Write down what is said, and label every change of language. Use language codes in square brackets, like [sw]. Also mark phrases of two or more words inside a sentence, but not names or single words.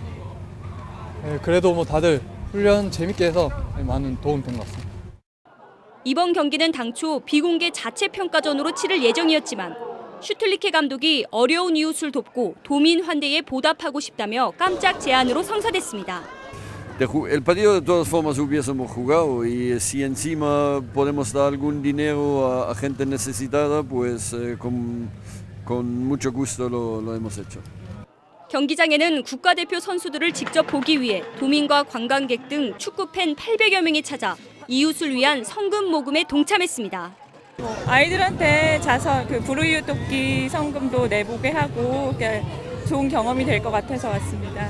[ko] 그래도 다들 훈련 재밌게 해서 많은 도움 된 것 같습니다. 이번 경기는 당초 비공개 자체 평가전으로 치를 예정이었지만 슈틸리케 감독이 어려운 이웃을 돕고 도민 환대에 보답하고 싶다며 깜짝 제안으로 성사됐습니다. [es] El partido de todas formas hubiésemos jugado y si encima podemos dar algún dinero a gente necesitada, pues con mucho gusto lo hemos hecho. [ko] 경기장에는 국가대표 선수들을 직접 보기 위해 도민과 관광객 등 축구팬 800여 명이 찾아 이웃을 위한 성금 모금에 동참했습니다. 아이들한테 자선 불우이웃 돕기 성금도 내보게 하고 좋은 경험이 될 것 같아서 왔습니다.